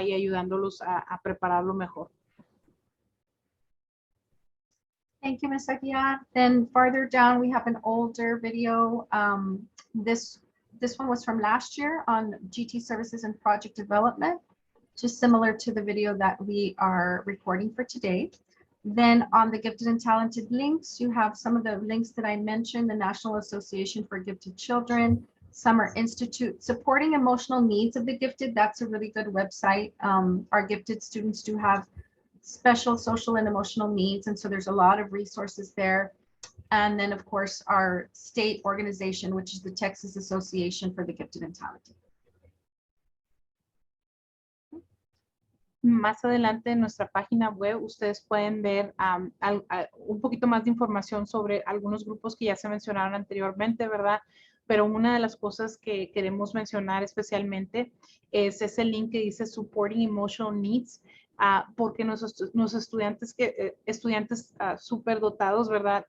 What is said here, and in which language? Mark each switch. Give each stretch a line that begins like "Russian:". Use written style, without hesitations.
Spanish: Y ayudándolos a prepararlo mejor.
English: Thank you, Ms. Aguiar. Then farther down, we have an older video. This one was from last year on GT services and project development, just similar to the video that we are recording for today. Then on the gifted and talented links, you have some of the links that I mentioned, the National Association for Gifted Children, Summer Institute, Supporting Emotional Needs of the Gifted. That's a really good website. Our gifted students do have special social and emotional needs, and so there's a lot of resources there. And then, of course, our state organization, which is the Texas Association for the Gifted and Talented.
Spanish: Más adelante en nuestra página web, ustedes pueden ver un poquito más de información sobre algunos grupos que ya se mencionaron anteriormente, ¿verdad? Pero una de las cosas que queremos mencionar especialmente es ese link que dice Supporting Emotional Needs, porque nuestros estudiantes súper dotados, ¿verdad?